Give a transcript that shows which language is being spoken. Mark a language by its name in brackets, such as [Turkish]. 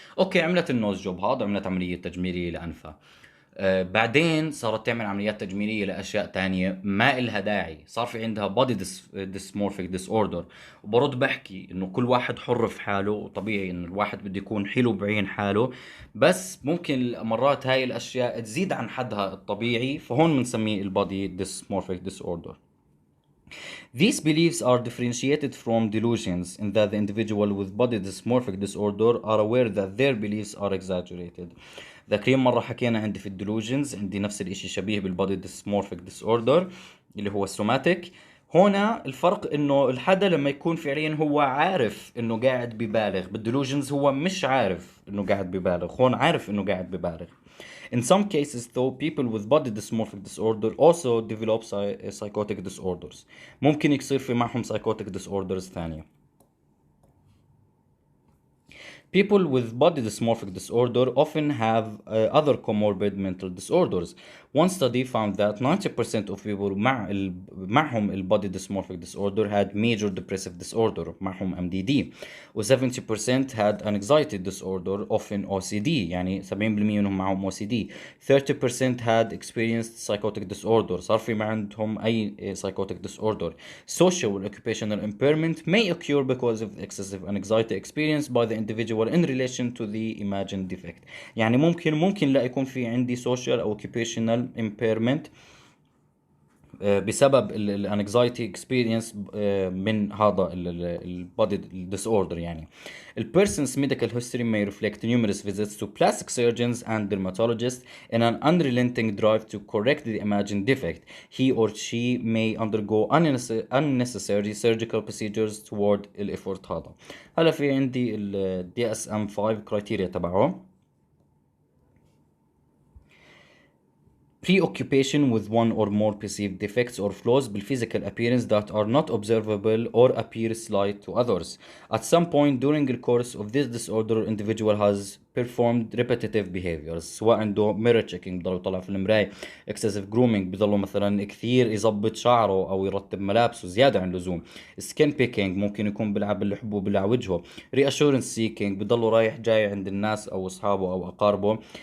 [Arabic] اوكي عملت النوز جوب هذا، عملت عملية تجميلية لانفها. بعدين صارت تعمل عمليات تجميلية لأشياء تانية ما إلها داعي، صار في عندها body dysmorphic disorder. وبرد بحكي إنه كل واحد حر في حاله، وطبيعي إنه الواحد بده يكون حلو بعين حاله، بس ممكن مرات هاي الأشياء تزيد عن حدها الطبيعي، فهون بنسميه ال body dysmorphic disorder. [English] These beliefs are differentiated from delusions in that the individual with body dysmorphic disorder are aware that their beliefs are exaggerated. [Arabic] ذاكرين مرة حكينا عندي في الديلوجنز عندي نفس الاشي شبيه بالبودي ديسمورفيك ديس اوردر اللي هو السوماتيك. هنا الفرق انه الحدا لما يكون فعليا هو عارف انه قاعد ببالغ، بالديلوجنز هو مش عارف انه قاعد ببالغ، هون عارف انه قاعد ببالغ. [English] In some cases though, people with body dysmorphic disorder also develop psychotic disorders. [Arabic] ممكن يصير في معهم psychotic disorders ثانية. [English] People with body dysmorphic disorder often have other comorbid mental disorders. One study found that 90% of people معهم body dysmorphic disorder had major depressive disorder معهم MDD و 70% had an anxiety disorder often OCD [Arabic] يعني 70% منهم معهم OCD [English] 30% had experienced psychotic disorder [Arabic] صار في ما عندهم أي psychotic disorder. [English] Social and occupational impairment may occur because of excessive anxiety experienced by the individual in relation to the imagined defect. [Arabic] يعني ممكن لا يكون في عندي social أو occupational impairment بسبب الانكزايتي اكسبيرينس من هذا البودي disorder يعني. [English] The person's medical history may reflect numerous visits to plastic surgeons and dermatologists in an unrelenting drive to correct the imagined defect. He or she may undergo unnecessary surgical procedures toward الeffort هذا. [Arabic] هلا في عندي ال DSM-5 criteria تبعه. [English] Preoccupation with one or more perceived defects or flaws بالphysical appearance that are not observable or appear slight to others. At some point during the course of this disorder, individual has performed repetitive behaviors [Arabic] سواء عنده [English] mirror checking [Arabic] بضل يطلع في المراية [English] excessive grooming [Arabic] بضله مثلا كثير يظبط شعره أو يرتب ملابسه زيادة عن اللزوم [English] skin picking [Arabic] ممكن يكون بيلعب بالحبوب بيلعب وجهه [English] reassurance seeking [Arabic] بضله رايح جاي عند الناس أو أصحابه أو أقاربه